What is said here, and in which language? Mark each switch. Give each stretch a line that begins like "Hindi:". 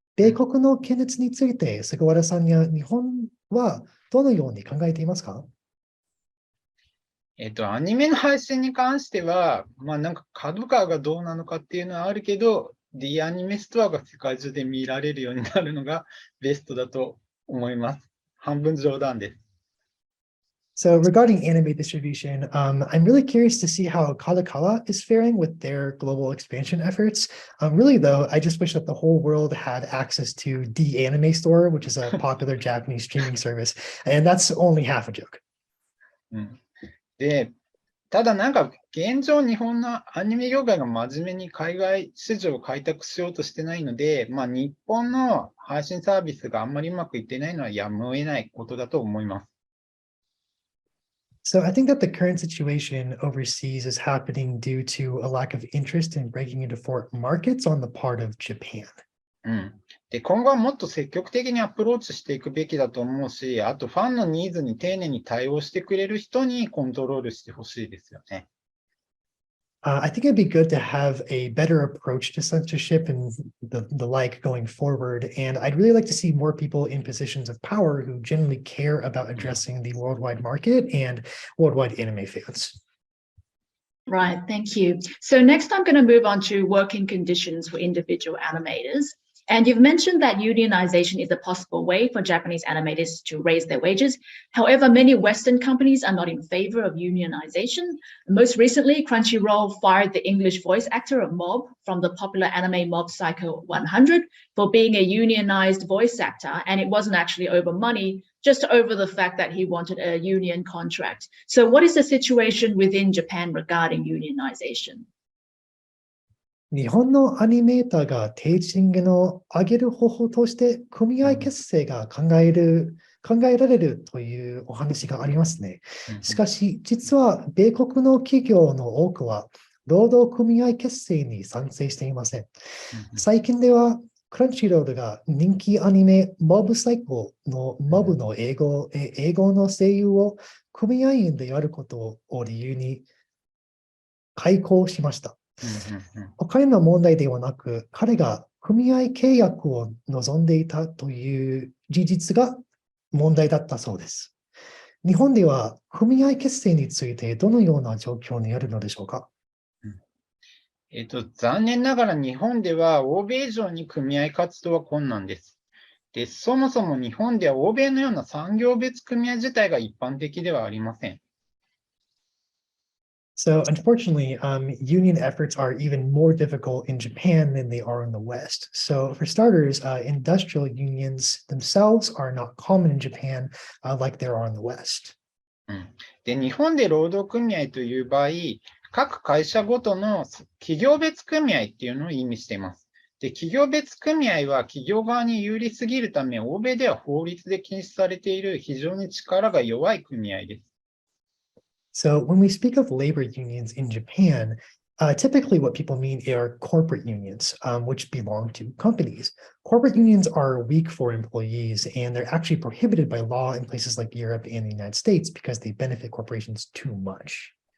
Japanese: 米国の検閲について、菅原さんや日本はどのように考えていますか？アニメの配信に関しては、なんか角川がどうなのかっていうのはあるけど、D アニメストアが世界中で見られるようになるのがベストだと思います。半分冗談です。
English: So regarding anime distribution, I'm really curious to see how Kadokawa is faring with their global expansion efforts. Really though, I just wish that the whole world had access to D Anime Store, which is a popular Japanese streaming service. And that's only half a joke.
Japanese: で、ただなんか現状日本のアニメ業界が真面目に海外市場を開拓しようとしてないので、日本の配信サービスがあんまりうまくいってないのはやむを得ないことだと思います。
English: So I think that the current situation overseas is happening due to a lack of interest in breaking into foreign markets on the part of Japan.
Japanese: で、今後はもっと積極的にアプローチしていくべきだと思うし、あとファンのニーズに丁寧に対応してくれる人にコントロールしてほしいですよね。
English: I think it'd be good to have a better approach to censorship and the like going forward. And I'd really like to see more people in positions of power who genuinely care about addressing the worldwide market and worldwide anime fans. Right, thank you. So next I'm going to move on to working conditions for individual animators. And you've mentioned that unionization is a possible way for Japanese animators to raise their wages. However, many Western companies are not in favor of unionization. Most recently, Crunchyroll fired the English voice actor of Mob from the popular anime Mob Psycho 100 for being a unionized voice actor. And it wasn't actually over money, just over the fact that he wanted a union contract. So what is the situation within Japan regarding unionization?
Japanese: 日本のアニメーターが低賃金を上げる方法として組合結成が考えられるというお話がありますね。しかし、実は米国の企業の多くは労働組合結成に賛成していません。最近ではクランチロールが人気アニメモブサイコのモブの英語の声優を組合員でやることを理由に解雇しました。お金の問題ではなく、彼が組合契約を望んでいたという事実が問題だったそうです。日本では組合結成についてどのような状況にあるのでしょうか？残念ながら日本では欧米以上に組合活動は困難です。で、そもそも日本では欧米のような産業別組合自体が一般的ではありません。
English: So unfortunately, union efforts are even more difficult in Japan than they are in the West. So for starters, industrial unions themselves are not common in Japan like there are in the West.
Japanese: で、日本で労働組合という場合、各会社ごとの企業別組合っていうのを意味しています。で、企業別組合は企業側に有利すぎるため、欧米では法律で禁止されている非常に力が弱い組合です。
English: So when we speak of labor unions in Japan, typically what people mean are corporate unions, which belong to companies. Corporate unions are weak for employees, and they're actually prohibited by law in places like Europe and the United States because they benefit corporations too much.